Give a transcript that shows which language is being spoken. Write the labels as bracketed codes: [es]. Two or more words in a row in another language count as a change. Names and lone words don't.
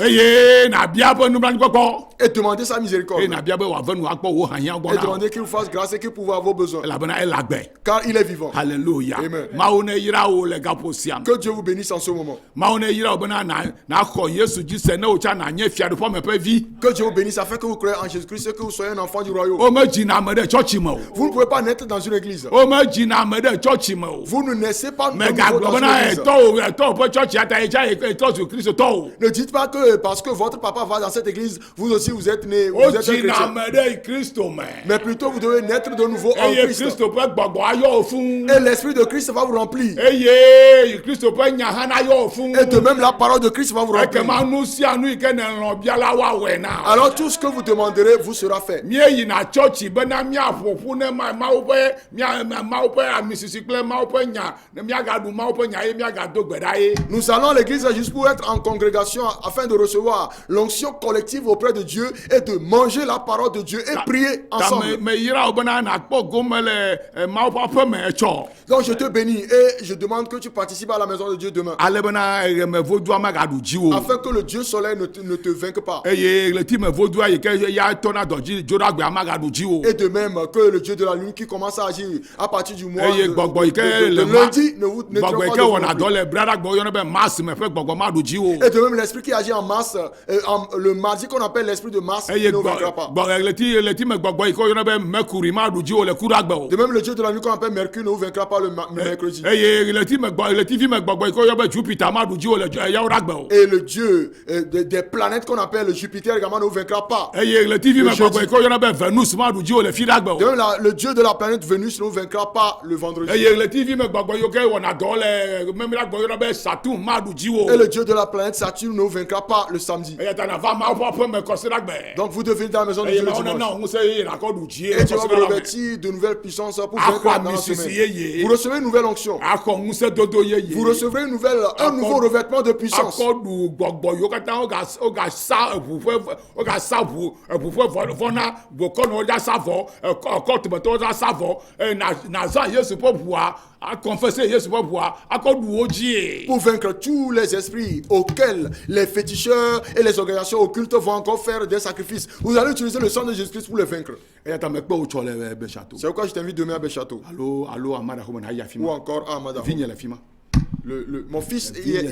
[ee] Eye nabia be nublanuikpɔkpɔ. [fr] et demandez sa miséricorde. [ee] Eye nabia be wòave nu akpɔ wò hahiã gbɔ [fr] Et [ee] na o. [fr] demandez qu'il vous fasse grâce et qu'il pourra vos besoins. [ee] Elabena ele agbe. [fr] Car il est vivant. Alléluia. Amen. [ee] Mawu ne yra wo le gaƒo sia me. [fr] Que Dieu vous bénisse en ce moment. [ee] Mawu ne yra wo bena naxɔ Yesu dzi se ne wòtsa nanye fiaɖuƒe me ƒe vi. [fr] Que Dieu vous bénisse afin que vous croyez en Jésus-Christ et que vous soyez un enfant du royaume. [ee] Womedzina ame ɖe tsɔtsi me o. [fr] Vous ne pouvez pas naître dans une église. [ee] Womedzina ame ɖe tsɔtsi me o. [fr] Vous ne naissez pas de nouveau [ee] Megagblɔ [fr] dans une [ee] bena [fr] église. [ee] etɔwo ƒe tsɔtsi ata etsa etɔ zu kristotɔ o. [fr] Ne dites pas que parce que votre papa va dans cette église, vous aussi vous êtes né, vous êtes un [ee] Wodzina [fr] chrétien. [ee] ame ɖe Kristo me. [fr] Mais plutôt vous devez naître de nouveau en [ee] Eye [fr] Christ. [ee] Kristo ƒe gbɔgbɔ ayɔ wo fũu. [fr] Et l'esprit de Christ va vous remplir. [ee] Eye Kristo ƒe nya hã nayɔ wo fũu. [fr] Et de même la parole de Christ va vous remplir. [ee] Ekema nu sia nu yi ke nelɔ̃ biala woawɔe na. [fr] Alors tout ce que vous demanderez vous sera fait. [ee] Míeyina tsɔtsi bena míaƒoƒu ne Mawu ƒe Mawu ƒe amisisi kple Mawu ƒe nya ne míagaɖu Mawu ƒe nya ye míagado gbe ɖa ye. [fr] Nous allons à l'église juste pour être en congrégation afin de recevoir l'onction collective auprès de Dieu et de manger la parole de Dieu et prier [ee] Ta [fr] ensemble. [ee] meyra wo bena nakpɔ gome le Mawu ƒe aƒe me etsɔ. [fr] Donc je te bénis et je demande que tu participes à la maison de Dieu demain. [ee] Ale bena ɣeme vodua magaɖu dziwò. [fr] Afin que le Dieu soleil ne te vainque pas. [ee] Eye ɣleti me vodua yi ke ya tɔna dɔ dzi dzoɖagbea magaɖu dziwò. [fr] Et de même que le Dieu de la lune qui commence à agir à partir du mois [ee] Eye [fr] de [ee] gbɔgbɔ yi ke le [fr] lundi ne vous ne [ee] gbɔgbɔ yi [fr] pas [ee] ke [fr] de [ee] wɔna [fr] vous. [ee] dɔ le braɖagbɔ yɔna be Mars me ƒe gbɔgbɔ maɖu dziwò. [fr] Et de même l'esprit qui agit en masse, le mardi qu'on appelle l'esprit de masse, [ee] Eye [fr] ne vous vaincra pas. [ee] ɣleti me gbɔgbɔ yi ke yɔna be Mercury maɖu dziwò le kuɖagbe o. [fr] De même le Dieu de la nuit qu'on appelle Mercure ne vous vaincra pas le mercredi. [ee] Eye ɣletivi me gbɔgbɔ yi ke yɔna be Jupiter maɖu dziwò le yawoɖagbe o. [fr] Et le Dieu des planètes qu'on appelle le Jupiter également ne vous vaincra pas. [ee] Eye ɣletivi me gbɔgbɔ yi ke yɔna be Venus maɖu dziwò le fiɖagbe [fr] De [ee] o. [fr] même le Dieu de la planète Vénus ne vous vaincra pas le vendredi. [ee] Eye ɣletivi me gbɔgbɔ yi ke wɔna dɔ le memiɖagbe yɔna be Saturn maɖu dziwò. [fr] Et le Dieu de la planète Saturne ne vous vaincra pas le samedi. [ee] Eya ta nava Mawu ƒe aƒe me kɔsiɖagbe. [fr] Donc vous devez venir dans la maison de [ee] Eye [fr] Dieu le [ee] Mawu nana [fr] dimanche. [ee] wo ŋusẽ eye nakɔ ɖu dzi [fr] Et Dieu va vous [ee] kɔsiɖagbe. [fr] revêtir de nouvelles puissances pour vaincre [ee] Akɔ [fr] dans la [ee] ami [fr] semaine. [ee] sisi yeye. [fr] Vous recevez une nouvelle onction. [ee] Akɔ ŋusẽ dodo yeye. [fr] Vous recevrez un nouveau revêtement de puissance. [ee] Akɔ ɖu gbɔgbɔ yiwo katã wogasa eʋu ƒe vɔna bokɔnɔ wodza sa vɔ ekɔ tɔmetɔ wodza sa vɔ nazã Yesu ƒe ʋua akɔnfese Yesu ƒe ʋua akɔ ɖu wo dzi. [fr] Pour vaincre tous les esprits auxquels les féticheurs et les organisations occultes vont encore faire des sacrifices. Vous allez utiliser le sang de Jésus-Christ pour les vaincre. [ee] Eya ta mekpe wotsɔ le Bechâteau. [fr] C'est pourquoi je t'invite demain à Béchâteau. [ee] Alo amadaxɔme na yi afi [fr] Ou [ee] ma. [fr] encore à Amada. [ee] Vinye le fi ma. [fr] Mon fils y est.